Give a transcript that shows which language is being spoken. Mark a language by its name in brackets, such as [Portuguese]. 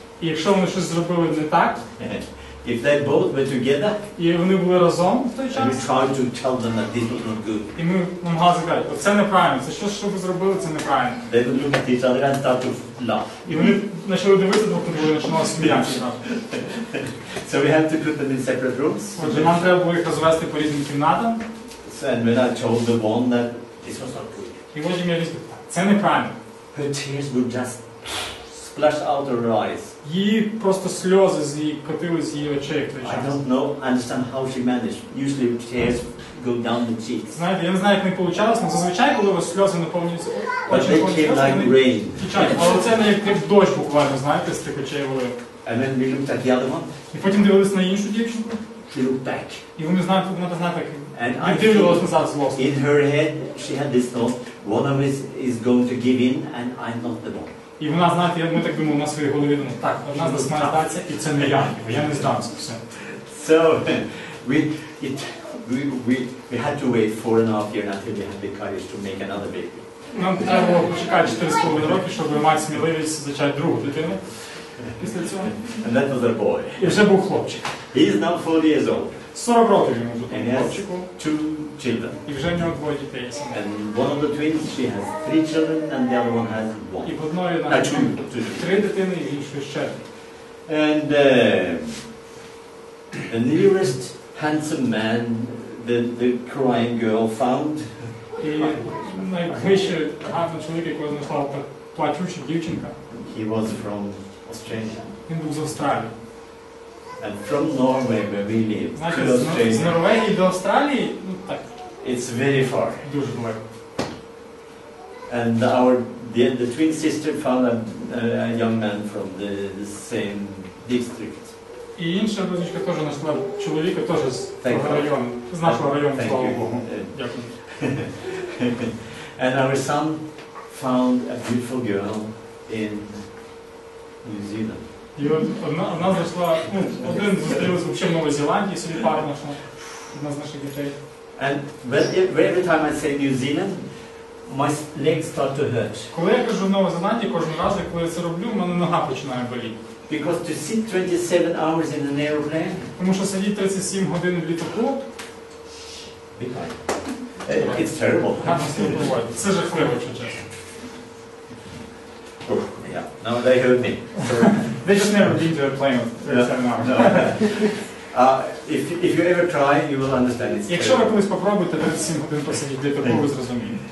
[Ukrainian] і якщо вони щось зробили не так, [English] if they both were together, [Ukrainian] і вони були разом в той [English] we [Ukrainian] час, [English] tried to tell them that this was not good. [Ukrainian] і ми намагалися сказати, оце неправильно, це що ви зробили, це неправильно. [English] They would look at each other and start to laugh. [Ukrainian] І вони почали дивитися друг на друга і починали сміятися. [English] So we have to put them in separate rooms. [Ukrainian] Отже, нам треба було їх розвести по різним кімнатам. [English] And when I told the one that this was not good, [Ukrainian] і потім я сказав, це неправильно. [English] her tears would just splash out her eyes. [Ukrainian] Її просто сльози котили з її очей в той час. [English] I don't understand how she managed. Usually tears go down the cheeks. [Ukrainian] Знаєте, я не знаю, як не вийшло, але зазвичай, коли у вас сльози наповнюються, очі наповнюються сльози, вони тічать. Але це не як дощ буквально, знаєте, з тих очей вилив. [English] And then we looked at the other one. [Ukrainian] І потім дивились на іншу дівчинку. [English] She looked back. [Ukrainian] І вони знають, дивилися назад злосно. [English] In her head, she had this thought: one of us is going to give in, and I'm not the one. [Ukrainian] І вона, знаєте, ми так думали на своїй голові, так, одна з нас має здатися, і це не я не здамся, все. [English] So we had to wait 4.5 years until we had the courage to make another baby. [Ukrainian] Нам треба було почекати 4,5 роки, щоб мати сміливість зачати другу дитину після цього. [English] And that was a boy. [Ukrainian] І вже був хлопчик. [English] He is now 40 years old. [Ukrainian] 40 років йому вже [English] And he has 2 children. [Ukrainian] І вже в нього 2 дітей. [English] And one of the twins, she has 3 children, and the other one has 1. [Ukrainian] І в одної 3 дитини, і іншої ще. [English] And the nearest handsome man the crying girl found. [Ukrainian] І найближчий гарний чоловік, якого знайшла плачуча дівчинка. [English] He was from Australia. [Ukrainian] Він був з Австралії. [English] And from Norway, where we live, to Australia. [Ukrainian] З Норвегії до Австралії, так. [English] It's very far. [Ukrainian] Дуже далеко. [English] And our the twin sister found a young man from the same district. [Ukrainian] І інша дочка теж знайшла чоловіка теж з того району, з нашого району, слава Богу. Дякую. [English] And our son found a beautiful girl in New Zealand. [Ukrainian] І одна знайшла, один зустрілась взагалі в Новій Зеландії, собі пару знайшла, одна з наших дітей. [English] And every time I say New Zealand, my legs start to hurt. [Ukrainian] Коли я кажу Нова Зеландія, кожен раз, коли я це роблю, в мене нога починає боліти. [English] Because to sit 27 hours in an airplane, [Ukrainian] тому що сидіти 37 годин в літаку, [English] it's terrible. [Ukrainian] Це жахливо, якщо чесно. [English] Yeah, now they heard me. They just never been to a plane of 37 hours. If you ever try, you will understand it's [Ukrainian] Якщо ви колись попробуєте 37 годин посидіти в літаку, ви зрозумієте.